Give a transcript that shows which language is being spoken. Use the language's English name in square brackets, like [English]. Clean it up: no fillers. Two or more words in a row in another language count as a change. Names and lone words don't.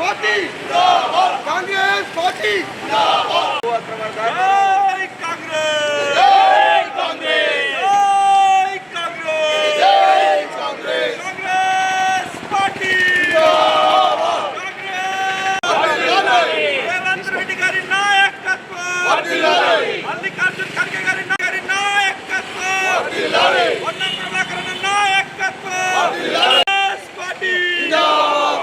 [Hindi] कांग्रेस पार्टी जय कांग्रेस जय कांग्रेस जय कांग्रेस जय कांग्रेस कांग्रेस पार्टी [Telugu] వర్ధిల్లాలి రేవంత్ రెడ్డి గారి నాయకత్వం వర్ధిల్లాలి మల్లికార్జున్ ఖర్గే గారి నాయకత్వం వర్ధిల్లాలి పొన్నం ప్రభాకర్ నాయకత్వం వర్ధిల్లాలి కాంగ్రెస్ పార్టీ జిందాబాద్